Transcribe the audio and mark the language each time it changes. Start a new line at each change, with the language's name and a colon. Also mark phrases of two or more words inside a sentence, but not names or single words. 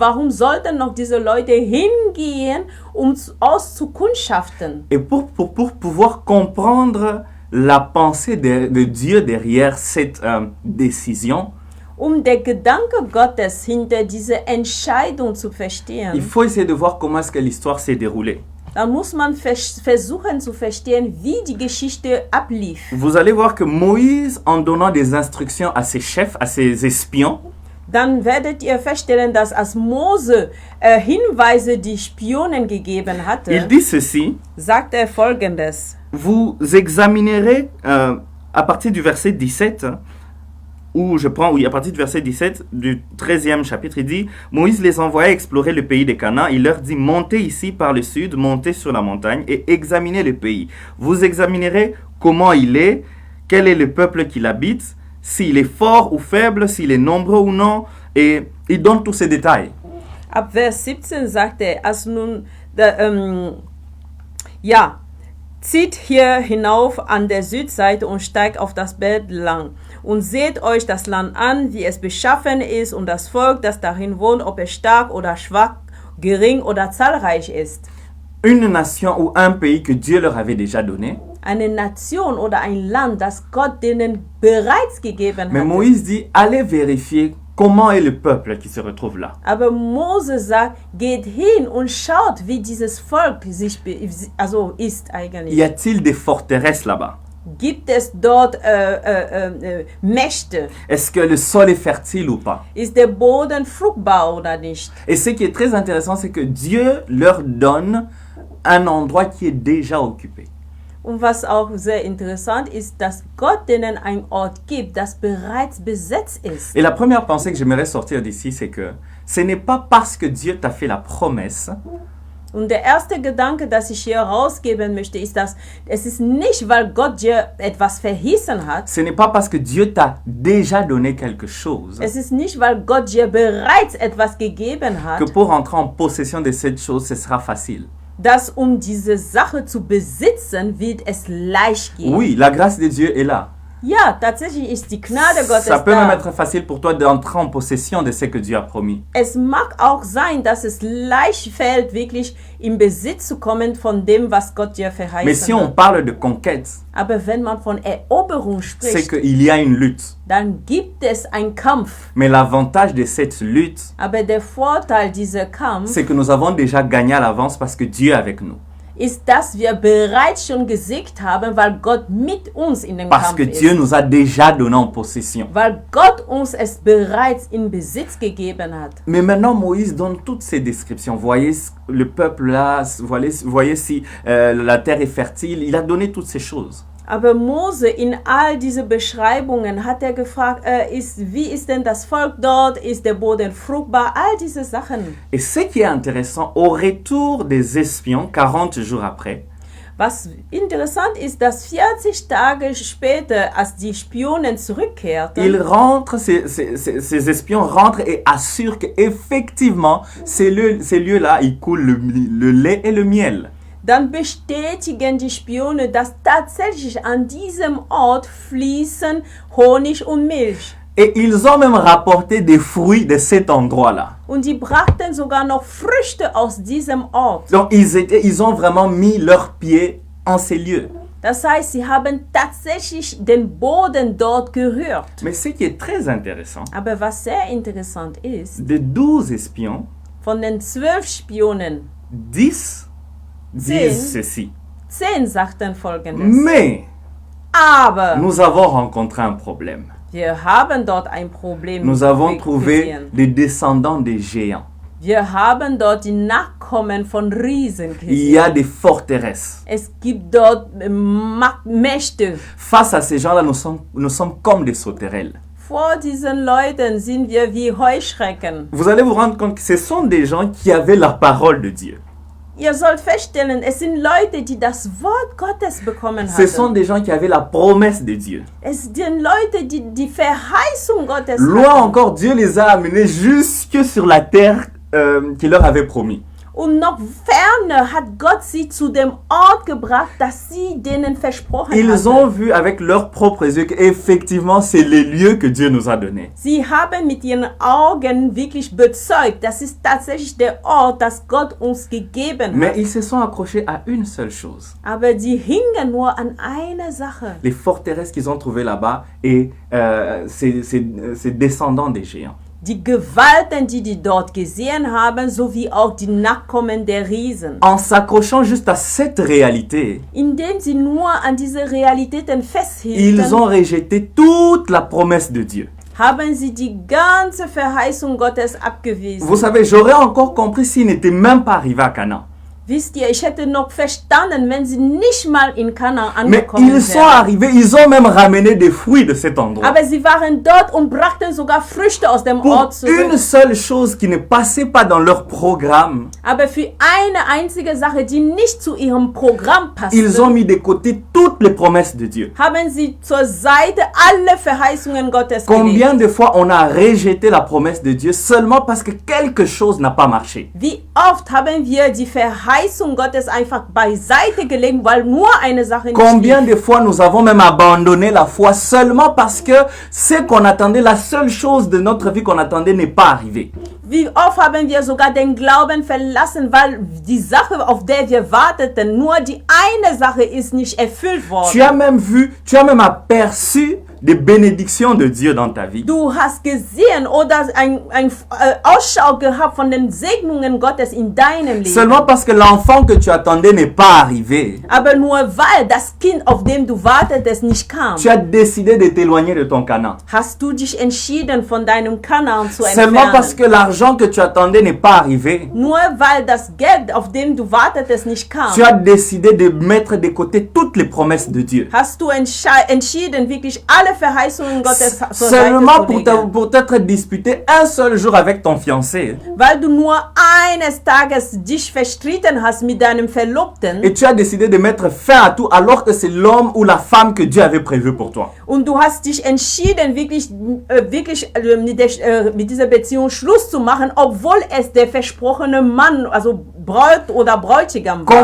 German: Warum sollten noch diese Leute hingehen, auszukundschaften?
French: Et pour pouvoir comprendre la pensée de Dieu derrière cette décision,
German: Der Gedanke Gottes hinter dieser Entscheidung zu verstehen,
French: il faut essayer de voir comment est-ce que l'histoire s'est déroulée.
German: dann muss man versuchen zu verstehen, wie die Geschichte ablief.
French: Vous allez voir que Moïse, en donnant des instructions à ses chefs, à ses espions,
German: dann werdet ihr feststellen, dass als Mose Hinweise die Spionen gegeben
French: Il
German: hatte,
French: dit ceci,
German: sagt er Folgendes.
French: vous examinerez à partir du verset 17, à partir du verset 17 du 13e chapitre, il dit, Moïse les envoya explorer le pays des Canaan. Il leur dit, montez ici par le sud, montez sur la montagne et examinez le pays. Vous examinerez comment il est, quel est le peuple qui l'habite, s'il est fort ou faible, s'il est nombreux ou non, et il donne tous ces détails.
German: Ab Vers 17 sagt er, zieht hier hinauf an der Südseite und steigt auf das Berg lang und seht euch das Land an, wie es beschaffen ist und das Volk, das darin wohnt, ob es stark oder schwach, gering oder zahlreich ist.
French: Une nation ou un pays que Dieu leur avait déjà donné.
German: Eine Nation oder ein Land, das Gott denen bereits gegeben
French: Mais
German: hat.
French: Moïse dit, allez vérifier comment est le peuple qui se retrouve là.
German: Aber Mose sagt, geht hin und schaut, wie dieses Volk ist eigentlich.
French: Y a-t-il des forteresses là-bas?
German: Gibt es dort Mächte?
French: Est-ce que le sol est fertile ou pas?
German: Ist der Boden fruchtbar oder nicht?
French: Et ce qui est très intéressant, c'est que Dieu leur donne un endroit qui est déjà occupé.
German: Und was auch sehr interessant ist, dass Gott denen einen Ort gibt, das bereits besetzt ist.
French: Et la première pensée que j'aimerais sortir d'ici, c'est que ce n'est pas parce que Dieu t'a fait la promesse
German: Und der erste Gedanke, das ich hier rausgeben möchte, ist, dass es ist nicht, weil Gott dir etwas verheißen hat.
French: ce n'est pas parce que Dieu t'a déjà donné quelque chose
German: Es ist nicht, weil Gott dir bereits etwas gegeben hat,
French: que pour entrer en possession de cette chose, ce sera facile.
German: dass diese Sache zu besitzen, wird es leicht gehen.
French: Oui, la grâce de Dieu est là.
German: Ja, tatsächlich ist die Gnade Gottes
French: Ça peut même
German: da.
French: être facile pour toi d'entrer en possession de ce que Dieu a promis.
German: Es mag auch sein, dass es leicht fällt, wirklich in Besitz zu kommen von dem, was Gott dir
French: Mais si
German: verheißen
French: on
German: hat.
French: parle de conquête,
German: Aber wenn man von Eroberung
French: c'est
German: spricht,
French: qu'il y a une lutte.
German: dann gibt es einen Kampf.
French: Mais l'avantage de cette lutte,
German: Aber der Vorteil dieser Kampf
French: c'est que nous avons déjà gagné à l'avance parce que Dieu est avec nous.
German: ist, dass wir bereits schon gesiegt haben, weil Gott mit uns in dem
French: Parce
German: Kampf
French: que
German: ist.
French: Dieu nous a déjà donné en possession.
German: Weil Gott uns es bereits in Besitz gegeben hat.
French: Mais maintenant, Moïse donne toutes ces descriptions. Voyez le peuple là, voyez si la terre est fertile. Il a donné toutes ces choses.
German: Aber Mose in all diese Beschreibungen hat er gefragt, wie ist denn das Volk dort? Ist der Boden fruchtbar? All diese Sachen.
French: Et ce qui est intéressant, au retour des espions, 40 jours après,
German: Was interessant ist, dass 40 Tage später, als die Spionen zurückkehrten,
French: ils rentrent, ces espions rentrent et assurent qu'effectivement, ces lieux-là, ils coulent le lait et le miel.
German: dann bestätigen die Spione, dass tatsächlich an diesem Ort fließen Honig und Milch.
French: Et ils ont même rapporté des fruits de cet endroit-là.
German: Und die brachten sogar noch Früchte aus diesem Ort.
French: Donc ils ont vraiment mis leurs pieds en ces lieux.
German: Das heißt, sie haben tatsächlich den Boden dort gerührt.
French: Mais ce qui est très intéressant,
German: Aber was sehr interessant ist,
French: de 12 espions,
German: von den 12 Spionen,
French: 10 disent ceci.
German: 10 sagten Folgendes.
French: Mais
German: Aber
French: nous avons rencontré un problème.
German: wir haben dort ein Problem
French: Nous avons trouvé
German: gesehen.
French: des descendants des géants.
German: Wir haben dort die Nachkommen von Riesen
French: Il y a
German: gesehen.
French: des forteresses.
German: Es gibt dort Mächte.
French: Face à ces gens-là, nous sommes comme des sauterelles.
German: Vor diesen Leuten sind wir wie Heuschrecken.
French: Vous allez vous rendre compte que ce sont des gens qui avaient la parole de Dieu.
German: Ihr sollt feststellen, es sind Leute, die das Wort Gottes bekommen
French: Ce sont
German: haben.
French: des gens qui avaient la promesse de Dieu.
German: Es sind Leute, die die Verheißung Gottes
French: Loin
German: hatten.
French: encore, Dieu les a amenés jusque sur la terre qu'il leur avait promis.
German: Und noch ferner hat Gott sie zu dem Ort gebracht, das sie denen versprochen
French: Ils ont
German: hatte.
French: vu avec leurs propres yeux qu'effectivement, c'est les lieux que Dieu nous a donnés.
German: Sie haben mit ihren Augen wirklich bezeugt, das ist tatsächlich der Ort, das Gott uns gegeben
French: Mais
German: hat.
French: ils se sont accrochés à une seule chose.
German: Aber sie hingen nur an einer Sache.
French: Les forteresses qu'ils ont trouvées là-bas et ces descendants des géants.
German: Die Gewalten, die dort gesehen haben, sowie auch die Nachkommen der Riesen.
French: En s'accrochant juste à cette réalité,
German: Indem sie nur an diese Realitäten
French: ils
German: festhielten,
French: ont rejeté toute la promesse de Dieu.
German: haben sie die ganze Verheißung Gottes abgewiesen.
French: Vous savez, j'aurais encore compris s'ils n'étaient même pas arrivés à Canaan.
German: Wisst ihr, ich hätte noch verstanden, wenn sie nicht mal in Kanaan
French: Mais
German: angekommen
French: ils sont
German: wären.
French: arrivés, ils ont même ramené des fruits de cet endroit.
German: Aber sie waren dort und brachten sogar Früchte aus dem
French: Pour
German: Ort zurück.
French: une seule chose qui ne passait pas dans leur programme,
German: Aber für eine einzige Sache, die nicht zu ihrem Programm
French: ils ont
German: passte,
French: mis de côté toutes les promesses de Dieu.
German: haben sie zur Seite alle Verheißungen Gottes
French: Combien
German: gelegt.
French: de fois on a rejeté la promesse de Dieu seulement parce que quelque chose n'a pas marché?
German: Wie oft haben wir die Verheißung Gottes einfach beiseite gelegt, weil nur eine Sache nicht
French: Combien
German: lief.
French: de fois nous avons même abandonné la foi seulement parce que ce qu'on attendait, la seule chose de notre vie qu'on attendait n'est pas arrivée.
German: Wie oft haben wir sogar den Glauben verlassen, weil die Sache, auf der wir warteten, nur die eine Sache ist nicht erfüllt
French: Tu
German: worden.
French: as même vu, tu as même aperçu des bénédictions de Dieu dans ta vie.
German: Du hast gesehen oder ein Ausschau gehabt von den Segnungen Gottes in deinem Leben.
French: Seulement parce que l'enfant que tu attendais n'est pas arrivé.
German: Aber nur weil das Kind, auf dem du wartetest, nicht kam,
French: Tu as décidé de t'éloigner de ton Canaan.
German: hast du dich entschieden, von deinem Kanaan zu
French: Seulement parce
German: entfernen.
French: que l'argent que tu attendais n'est pas arrivé.
German: Nur weil das Geld, auf dem du wartetest, nicht kam,
French: Tu as décidé de mettre de côté toutes les promesses de Dieu.
German: hast du entschieden, wirklich alle Verheißungen Gottes zur Seite
French: Seulement
German: zu legen.
French: pour t'être disputé un seul jour avec ton fiancé.
German: Weil du nur eines Tages dich verstritten hast mit deinem Verlobten
French: Et tu as décidé de mettre fin à tout alors que c'est l'homme ou la femme que Dieu avait prévu pour toi.
German: und du hast dich entschieden, wirklich mit dieser Beziehung Schluss zu machen, obwohl es der versprochene Mann, also Braut oder Bräutigam war.